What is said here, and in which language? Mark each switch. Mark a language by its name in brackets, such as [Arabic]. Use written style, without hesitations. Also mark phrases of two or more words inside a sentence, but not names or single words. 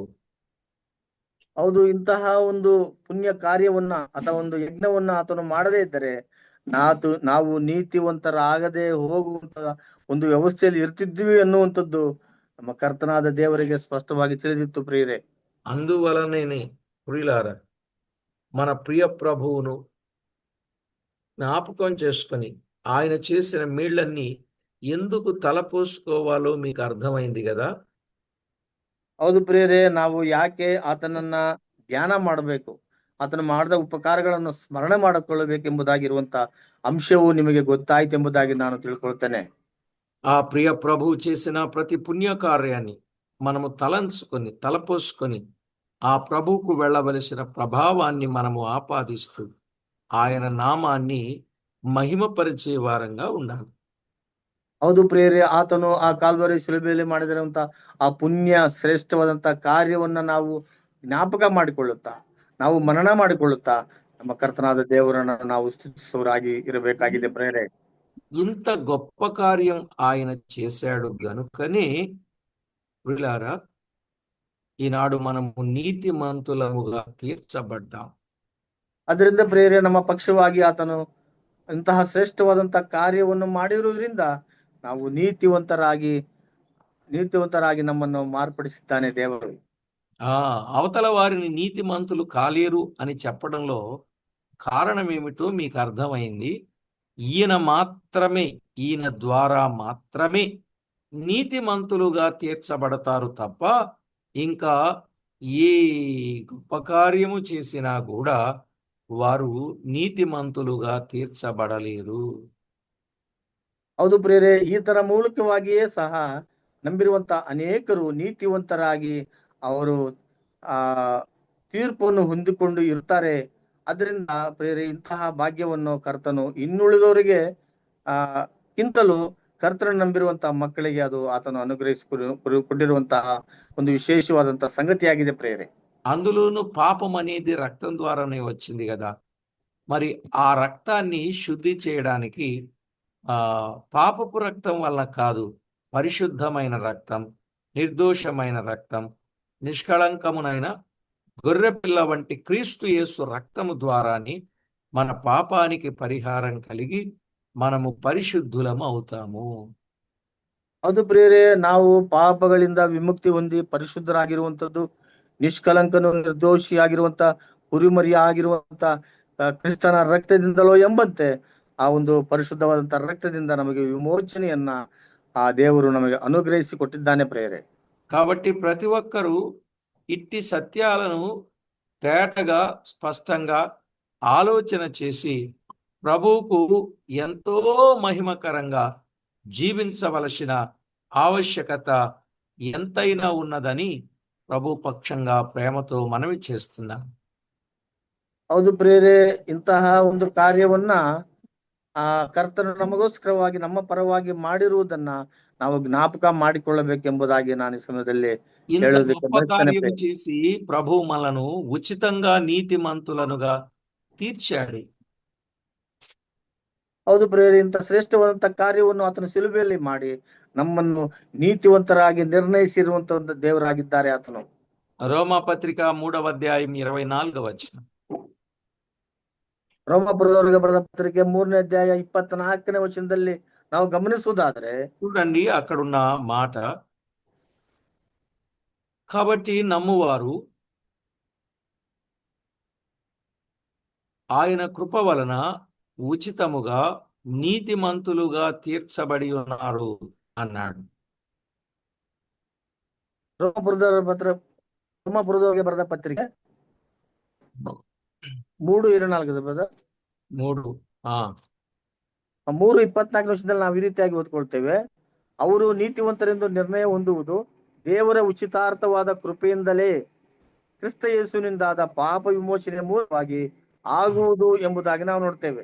[Kannada] ಹೌದು, ಇಂತಹ ಒಂದು ಪುಣ್ಯ ಕಾರ್ಯವನ್ನ ಅಥವಾ ಒಂದು ಯಜ್ಞವನ್ನ ಆತನು ಮಾಡದೇ ಇದ್ದರೆ ನಾವು ನೀತಿವಂತರಾಗದೆ ಹೋಗುವಂತ ಒಂದು ವ್ಯವಸ್ಥೆಯಲ್ಲಿ ಇರ್ತಿದ್ವಿ ಅನ್ನುವಂಥದ್ದು ನಮ್ಮ ಕರ್ತನಾದ ದೇವರಿಗೆ ಸ್ಪಷ್ಟವಾಗಿ ತಿಳಿದಿತ್ತು ಪ್ರಿಯರೇ. [Telugu] అందువలనే ప్రియులారా, మన ప్రియ ప్రభువును జ్ఞాపకం చేసుకొని ఆయన చేసిన మేళ్ళన్నీ ఎందుకు తలపోసుకోవాలో మీకు అర్థమైంది కదా. [Kannada] ಹೌದು ಪ್ರಿಯರೇ, ನಾವು ಯಾಕೆ ಆತನನ್ನ ಧ್ಯಾನ ಮಾಡಬೇಕು, ಆತನ ಮಾಡಿದ ಉಪಕಾರಗಳನ್ನು ಸ್ಮರಣೆ ಮಾಡಿಕೊಳ್ಳಬೇಕೆಂಬುದಾಗಿರುವಂತ ಅಂಶವು ನಿಮಗೆ ಗೊತ್ತಾಯ್ತೆಂಬುದಾಗಿ ನಾನು ತಿಳ್ಕೊಳ್ತೇನೆ. [Telugu] ఆ ప్రియ ప్రభువు చేసిన ప్రతి పుణ్యకార్యాన్ని మనము తలపోసుకొని ఆ ప్రభువుకు వెళ్ళవలసిన ప్రభావాన్ని మనము ఆపాదిస్తూ ఆయన నామాన్ని మహిమపరిచే వారంగా ఉండాలి. [Kannada] ಹೌದು ಪ್ರಿಯರೇ, ಆತನು ಆ ಕಾಲ್ವರಿ ಶಿಲುಬೆಯಲ್ಲಿ ಮಾಡಿದಿರುವಂತ ಆ ಪುಣ್ಯ ಶ್ರೇಷ್ಠವಾದಂತ ಕಾರ್ಯವನ್ನ ನಾವು ಜ್ಞಾಪಕ ಮಾಡಿಕೊಳ್ಳುತ್ತಾ, ನಾವು ಮನನ ಮಾಡಿಕೊಳ್ಳುತ್ತಾ ನಮ್ಮ ಕರ್ತನಾದ ದೇವರನ್ನ ನಾವು ಸ್ತುತಿಸುವವರಾಗಿ ಇರಬೇಕಾಗಿದೆ ಪ್ರಿಯರೇ. [Telugu] ఇంత గొప్ప కార్యం ఆయన చేశాడు గనుకనే ప్రియులారా, ఈనాడు మనము నీతిమంతులముగా తీర్చబడ్డాం. [Kannada] ಅದರಿಂದ ಪ್ರಿಯರೇ, ನಮ್ಮ ಪಕ್ಷವಾಗಿ ಆತನು ಇಂತಹ ಶ್ರೇಷ್ಠವಾದಂತ ಕಾರ್ಯವನ್ನು ಮಾಡಿರುವುದರಿಂದ ನಾವು ನೀತಿವಂತರಾಗಿ ನಮ್ಮನ್ನು ಮಾರ್ಪಡಿಸಿದ್ದಾನೆ ದೇವರು. [Telugu] ఆ అవతల వారిని నీతిమంతులు కాలేరు అని చెప్పడంలో కారణం ఏమిటో మీకు అర్థమైంది. ఈయన ద్వారా మాత్రమే నీతిమంతులుగా తీర్చబడతారు తప్ప ఇంకా ఏ గొప్ప కార్యము చేసినా కూడా వారు నీతిమంతులుగా తీర్చబడలేరు. [Kannada] ಹೌದು ಪ್ರಿಯರೇ, ಈ ತರ ಮೂಲಕವಾಗಿಯೇ ಸಹ ನಂಬಿರುವಂತ ಅನೇಕರು ನೀತಿವಂತರಾಗಿ ಅವರು ಆ ತೀರ್ಪನ್ನು ಹೊಂದಿಕೊಂಡು ಇರ್ತಾರೆ. ಅದರಿಂದ ಪ್ರಿಯರೇ, ಇಂತಹ ಭಾಗ್ಯವನ್ನು ಕರ್ತನು ಇನ್ನುಳಿದವರಿಗೆ ಆ ಕಿಂತಲೂ ಕರ್ತನ ನಂಬಿರುವಂತಹ ಮಕ್ಕಳಿಗೆ ಅದು ಆತನು ಕೊಟ್ಟಿರುವಂತಹ ಒಂದು ವಿಶೇಷವಾದಂತಹ ಸಂಗತಿಯಾಗಿದೆ ಪ್ರಿಯರೇ. [Telugu] అందులోనూ పాపం అనేది రక్తం ద్వారానే వచ్చింది కదా. మరి ఆ రక్తాన్ని శుద్ధి చేయడానికి ఆ పాపపు రక్తం వల్ల కాదు, పరిశుద్ధమైన రక్తం, నిర్దోషమైన రక్తం, నిష్కళంకమునైన గొర్రెపిల్ల వంటి క్రీస్తు యేసు రక్తము ద్వారాని మన పాపానికి పరిహారం కలిగి మనము పరిశుద్ధులము అవుతాము. [Kannada] ಅದು ಪ್ರಿಯರೇ, ನಾವು ಪಾಪಗಳಿಂದ ವಿಮುಕ್ತಿ ಹೊಂದಿ ಪರಿಶುದ್ಧರಾಗಿರುವಂತದ್ದು, ನಿಷ್ಕಲಂಕನು ನಿರ್ದೋಷಿಯಾಗಿರುವಂತ ಕುರಿಮರಿ ಆಗಿರುವಂತ ಕ್ರಿಸ್ತನ ರಕ್ತದಿಂದಲೋ ಎಂಬಂತೆ ಆ ಒಂದು ಪರಿಶುದ್ಧವಾದಂತ ರಕ್ತದಿಂದ ನಮಗೆ ವಿಮೋಚನೆಯನ್ನ ಆ ದೇವರು ನಮಗೆ ಅನುಗ್ರಹಿಸಿ ಕೊಟ್ಟಿದ್ದಾನೆ ಪ್ರಿಯರೇ. [Telugu] కాబట్టి ప్రతి ఒక్కరూ ఇట్టి సత్యాలను తేటగా స్పష్టంగా ఆలోచన చేసి ప్రభువుకు ఎంతో మహిమకరంగా జీవించవలసిన ఆవశ్యకత ఎంతైనా ఉన్నదని ప్రభు పక్షంగా ప్రేమతో మనవి చేస్తున్నాం. [Kannada] ಹೌದು ಪ್ರಿಯರೇ, ಇಂತಹ ಒಂದು ಕಾರ್ಯವನ್ನ ಆ ಕರ್ತನು ನಮಗೋಸ್ಕರವಾಗಿ ನಮ್ಮ ಪರವಾಗಿ ಮಾಡಿರುವುದನ್ನ ನಾವು ಜ್ಞಾಪಕ ಮಾಡಿಕೊಳ್ಳಬೇಕೆಂಬುದಾಗಿ ನಾನು ಈ ಸಮಯದಲ್ಲಿ [Telugu] ఇంత [Kannada] ಹೇಳೋದಕ್ಕೆ [Telugu] గొప్ప [Kannada] ಬಯಸ್ತೇನೆ [Telugu] కార్యము [Kannada] ಪ್ರಿಯರೇ. [Telugu] చేసి ప్రభు మనలను ఉచితంగా నీతిమంతులనుగా తీర్చాడు. [Kannada] ಹೌದು ಪ್ರಿಯರೇ, ಇಂಥ ಶ್ರೇಷ್ಠವಾದಂತ ಕಾರ್ಯವನ್ನು ಆತನು ಶಿಲುಬೆಯಲ್ಲಿ ಮಾಡಿ ನಮ್ಮನ್ನು ನೀತಿವಂತರಾಗಿ ನಿರ್ಣಯಿಸಿರುವಂತ ಒಂದು ದೇವರಾಗಿದ್ದಾರೆ ಆತನು. [Telugu] రోమా పత్రిక 3వ అధ్యాయం 24వ వచనం. [Kannada] ರೋಮಾಪುರದವರಿಗೆ ಬರೆದ ಪತ್ರಿಕೆ 3ನೇ ಅಧ್ಯಾಯ 24ನೇ ವಚನದಲ್ಲಿ ನಾವು ಗಮನಿಸುವುದಾದ್ರೆ, [Telugu] చూడండి అక్కడున్న మాట, కాబట్టి నమ్మువారు ఆయన కృప వలన ఉచితముగా నీతిమంతులుగా తీర్చబడి ఉన్నారు అన్నాడు. [Kannada] ರೋಮಾಪುರದವರಿಗೆ ಬರೆದ ಪತ್ರಿಕೆ 3:24 ಬ್ರದರ್. 3 ఆ 3:24 ವರ್ಷದಲ್ಲಿ ನಾವು ಈ ರೀತಿಯಾಗಿ ಓದ್ಕೊಳ್ತೇವೆ. ಅವರು ನೀತಿವಂತರೆಂದು ನಿರ್ಣಯ ಹೊಂದುವುದು ದೇವರ ಉಚಿತಾರ್ಥವಾದ ಕೃಪೆಯಿಂದಲೇ ಕ್ರಿಸ್ತ ಯೇಸುವಿನಿಂದಾದ ಪಾಪ ವಿಮೋಚನೆ ಮೂಲವಾಗಿ ಆಗುವುದು ಎಂಬುದಾಗಿ ನಾವು ನೋಡ್ತೇವೆ.